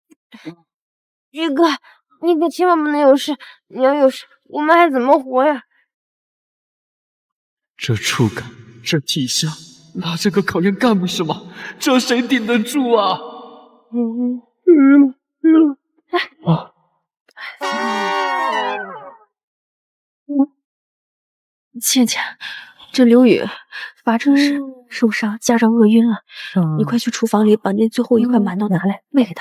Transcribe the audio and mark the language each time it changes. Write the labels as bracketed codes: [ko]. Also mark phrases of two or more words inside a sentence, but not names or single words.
[zh] 宇哥，你可千万不能有事，你要有事，我们还怎么活呀？这觸感，這體香，拿這個考驗幹部是嗎？這誰頂得住啊？倩倩，这刘宇发成时受傷，加上餓暈了，你快去廚房裡把那最後一塊饅頭拿來餵給他。